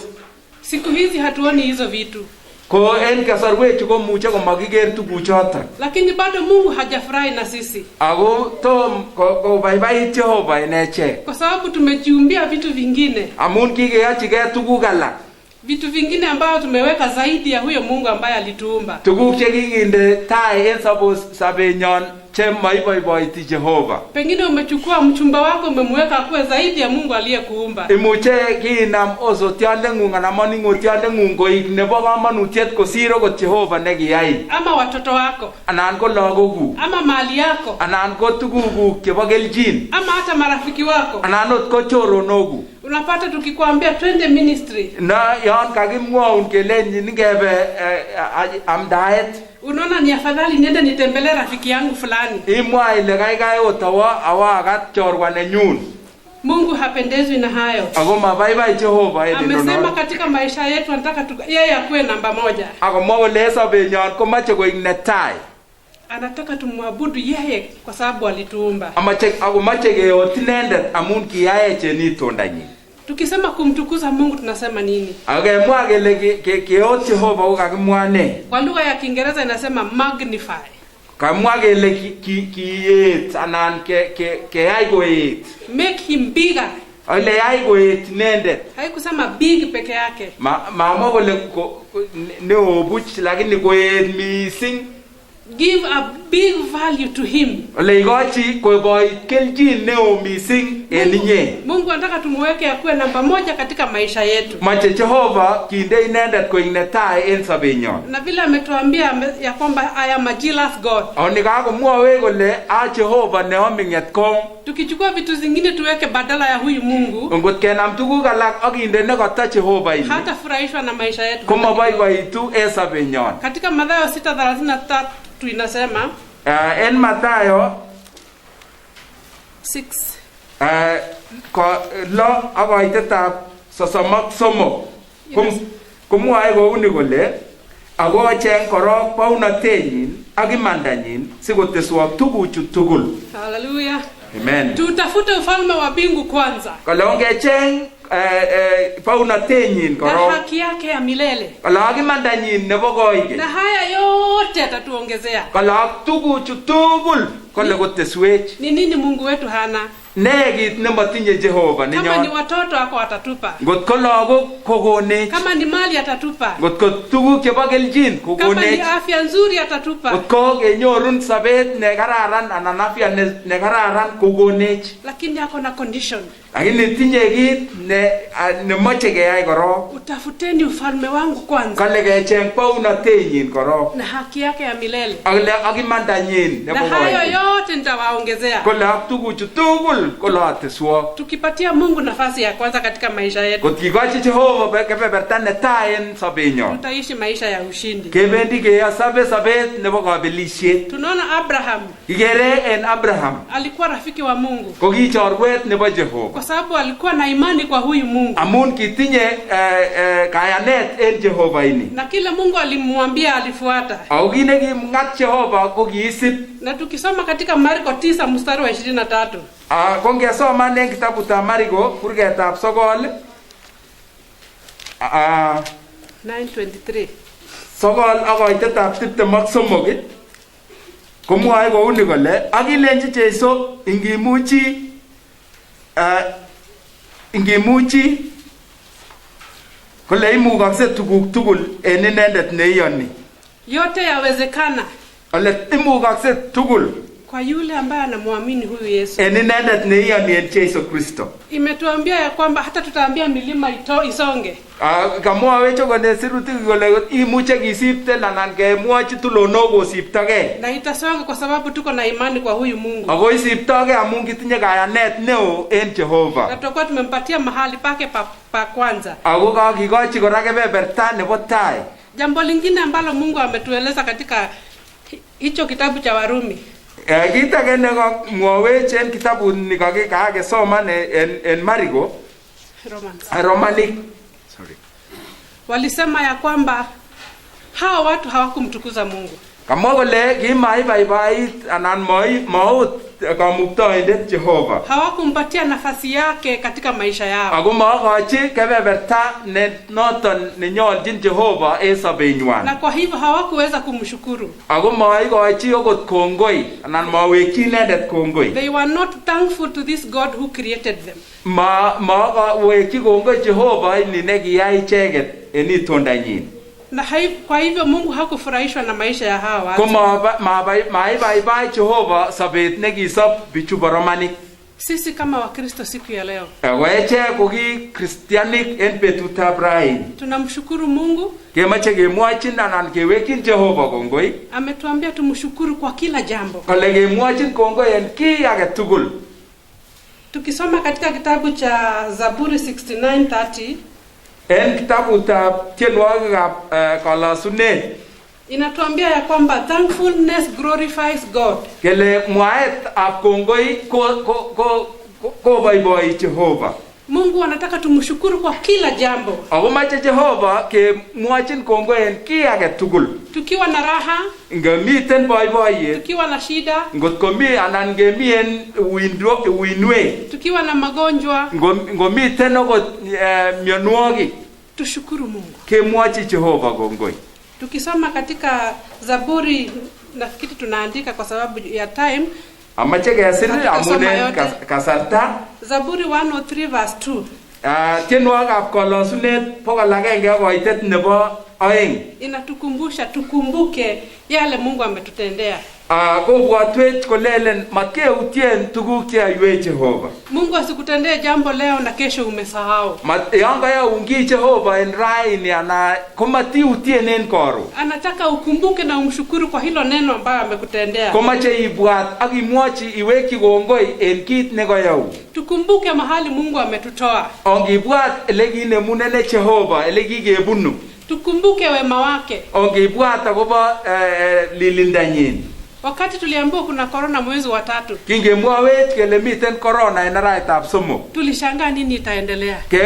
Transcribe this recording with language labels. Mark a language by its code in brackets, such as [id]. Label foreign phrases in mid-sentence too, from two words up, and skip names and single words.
[sw] Siku hizi hatuoni hizo vitu. [kln] Ko en kasarwechu komuche komakiker tuguchoton. [sw] Lakini bado Mungu hajafurahi na sisi. [kln] Ako tom kobaibait Jehova en echek. [sw] Kwa sababu tumejiumbia vitu vingine. [kln] Amun kikeyochigei tuguk alak. [sw] Vitu vingine ambavyo tumeweka zaidi ya huyo Mungu ambaye alituumba. [kln] Tuguk chekikinde tai en sobenyon chemaiboiboiti Jehova. [sw] Pengine umechukua mchumba wako umemweka kuwe zaidi ya Mungu aliyekuumba. [kln] Imuche kinam osotiondeng'ung anan maning'otiondeng'ung koik nebo komonutiet kosir okot Jehova nekiyai. [sw] Ama watoto wako. [kln] Anan ko lagokuk. [sw] Ama mali yako. [kln] Anan ko tugukuk chebo kelchin. [sw] Ama hata marafiki wako. [kln] Anan ot ko choronokuk. [sw] Unapata tukikwambia twende ministry. [kln] Na yon kakimwaun kelenjin ngebe amdaet. [sw] Unaona ni afadhali niende nitembelee rafiki yangu fulani. [kln] Imwa ile kaikai otawa awakat chorwa nenyun. [sw] Mungu hapendezwi na hayo. [kln] Ako mabaibai Jehova [sw] Amesema katika maisha yetu anataka yeye akuwe namba moja. [kln] Ako mwa sobenyon komache koik netai. [sw] Anataka tumwabudu yeye kwa sababu alituumba. [kln] Ako mache keot inendet amun kiyae chenitondanyin. [sw] Tukisema kumtukuza Mungu tunasema nini? [kln] Akemwa kele keot Jehova kokakimwa ne? [sw] Kwa lugha ya Kiingereza inasema magnify. [kln] Kamwa kele kiet anan keyai koet. [en] Make him bigger. [kln] Ole yai koet inendet. [sw] Haikusema big peke yake. [kln] Mama kole neo buch lakini koet mising. [en] Give a big value to him. [kln] Ole ikochi koiboi keljin neo mising en inye. [sw] Mungu anataka tumweke akuwe namba moja katika maisha yetu. [kln] Mache Jehova kinde inendet koik netai en sobenyon. [sw] Na vile ametuambia ya kwamba [en] I am a jealous God. [kln] Oni kakomwowe kole a Jehova ne oming'et kong. [sw] Tukichukua vitu zingine tuweke badala ya huyu Mungu. [kln] Ngot kenam tuguk alak akinde nekata Jehova ini. [sw] Hata furahishwa na maisha yetu. [kln] Komaboiboitu en sobenyon. [sw] Katika Mathayo 6:33 inasema [kln] en Mathayo 6 ko lo akoitetab 33 komwoe kouni kole ako cheng korok paunatenyin ak imandanyin sikoteswok tuguchu tugul. Hallelujah. Amen. [sw] Tutafute ufalme wa mbingu kwanza. [kln] Kole ongecheng paunatenyin korok. [sw] Na haki yake ya milele. [kln] Kole ak imandanyin nebo koige. [sw] Na haya yote atatuongezea. [kln] Kole ak tuguchu tugul kole koteswech. [sw] Ni nini Mungu wetu hana? [kln] Ne kit nemotinye Jehova nenyon. [sw] Kama ni watoto ako atatupa. [kln] Ngot ko lagok kokonech. [sw] Kama ni mali atatupa. [kln] Ngot ko tuguk chebo keljin kokonech. [sw] Kama ni afya nzuri atatupa. [kln] Ngot ko kenyorun sabet ne kararan anan afya ne kararan kokonech. [sw] Lakini ako na condition. [kln] Lakini tinye kit ne moche keyai korok. [sw] Utafuteni ufalme wangu kwanza. [kln] Kale kecheng paunatenyin korok. [sw] Na haki yake ya milele. [kln] Ak imandanyin nebo koige. [sw] Na hayo yote nitawaongezea. [kln] Kole ak tuguchu tugul kole ateswok. [sw] Tukipatia Mungu nafasi ya kwanza katika maisha yetu. [kln] Kotikochi Jehova kebeberta netai en sobenyon. [sw] Tutaishi maisha ya ushindi. [kln] Kebendi keyasabe sabet nebo kabelisiet. [sw] Tunaona Abraham. [kln] Igere en Abraham. [sw] Alikuwa rafiki wa Mungu. [kln] Ko ki chorwet nebo Jehova. [sw] Kwa sababu alikuwa na imani kwa huyu Mungu. [kln] Amun kitinye kayanet en Jehova ini. [sw] Na kile Mungu alimwambia alifuata. [kln] Au kine kimngat Jehova ko kiisip. [sw] Na tukisoma katika Marko 9 mstari wa 23. [kln] Kongesoma en kitabutab Marko kurgetab 9 9:23. Sokol akoitetab 23 komwoe kouni kole akilenji Jesu ingimuchi kole imukakse tuguk tugul en inendet neiyoni. [sw] Yote yawezekana. [kln] Kole imukakse tugul [sw] kwa yule ambaye anamwamini huyu Yesu. [kln] En inendet neiyoni en Jesu Kristo. [sw] Imetuambia ya kwamba hata tutaambia milima isonge. [kln] Kamwawech kole sirutik kole imuche kisipte anan kemwochi tulonok kosiptogei. [sw] Na itasonga kwa sababu tuko na imani kwa huyu Mungu. [kln] Ako isiptogei amun kitinye kayanet neo en Jehova. [sw] Na tutakuwa tumempatia mahali pake pa kwanza. [kln] Ako kakikochi kora kebeberta nebo tai. [sw] Jambo lingine ambalo Mungu ametueleza katika hicho kitabu cha Warumi. [kln] Kita kene mwawech en kitabu nikakisoma en Marko Romanic. Sorry. [sw] Walisema ya kwamba hao watu hawakumtukuza Mungu. [kln] Kamwa kole kimaibaibait anan maut kamuktoindet Jehova. [sw] Hawakumpatia nafasi yake katika maisha yao. [kln] Ako makochi kebeberta noton nenyolchin Jehova en sobenywan. [sw] Na kwa hivyo hawakuweza kumshukuru. [kln] Ako maikochi okot kongoi anan mawekchi inendet kongoi. [en] They were not thankful to this God who created them. [kln] Mawekchi kongoi Jehova ini nekiyai icheket en itondanyin. [sw] Na kwa hivyo Mungu hakufurahishwa na maisha ya hawa watu. [kln] Maibaibai Jehova sabet nekisop bichu Romanic. [sw] Sisi kama Wakristo siku ya leo. [kln] Weche koki Christianic en betutab raini. [sw] Tunamshukuru Mungu. [kln] Kemoche kemwochin anan kewekyin Jehova kongoi. [sw] Ametuambia tumshukuru kwa kila jambo. [kln] Kole kemwochin kongoi en kiy age tugul. [sw] Tukisoma katika kitabu cha Zaburi 69:30 [kln] en kitabutab tienwogikab kalasunet [sw] inatuambia ya kwamba [en] thankfulness glorifies God. [kln] Kele mwaet ab kongoi koboiboi Jehova. [sw] Mungu anataka tumshukuru kwa kila jambo. [kln] Ako mache Jehova kemwochin kongoi en kiy age tugul. [sw] Tukiwa na raha, [kln] Ngamiten boiboiyet, [sw] tukiwa na shida, [kln] ngotko mi anan ngemien uinwek, [sw] tukiwa na magonjwa, [kln] ngomiten okot mionwogik, [sw] tushukuru Mungu. [kln] kemwochi Jehova kongoi. [sw] Tukisoma katika Zaburi, nafikiri tunaandika kwa sababu ya time, [kln] Amache kesir amun en kasarta. [sw] Zaburi 103 verse 2. [kln] Tienwogikab kolosunet 100 koitet nebo 2. [sw] Inatukumbusha tukumbuke yale Mungu ametutendea. [kln] Kobwatwech kolelen matkeutien tuguk cheyoiwech Jehova. [sw] Mungu asikutendee jambo leo na kesho umesahau. [kln] Yon kayaun kiy Jehova en raini ana komatiutien en koron. [sw] Anataka ukumbuke na umshukuru kwa hilo neno ambayo amekutendea. [kln] Komache ibwat ak imwochi iwekyi kongoi en kit nekayaun. [sw] Tukumbuke mahali Mungu ametutoa. [kln] Ongibwat ele kinemunene Jehova ele kikebunu. [sw] Tukumbuke wema wake. [kln] Ongibwat akobo lilindanyin. [sw] Wakati tuliambiwa kuna corona mwezi wa 3, [kln] kingemwawech kele miten corona en arawetab 3, [sw] tulishangaa nini itaendelea.